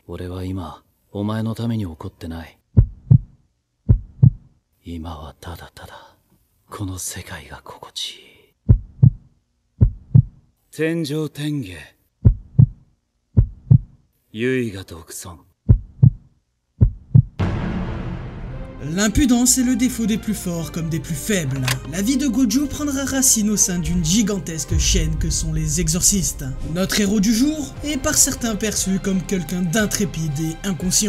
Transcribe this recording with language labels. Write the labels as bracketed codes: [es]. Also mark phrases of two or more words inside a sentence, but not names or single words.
[ja] 俺は今、お前のために怒ってない。今はただただ、この世界が心地いい。天上天下。唯我独尊。 [fr] L'impudence est le défaut des plus forts comme des plus faibles. La vie de Gojo prendra racine au sein d'une gigantesque chaîne que sont les exorcistes. Notre héros du jour est par certains perçu comme quelqu'un d'intrépide et inconscient.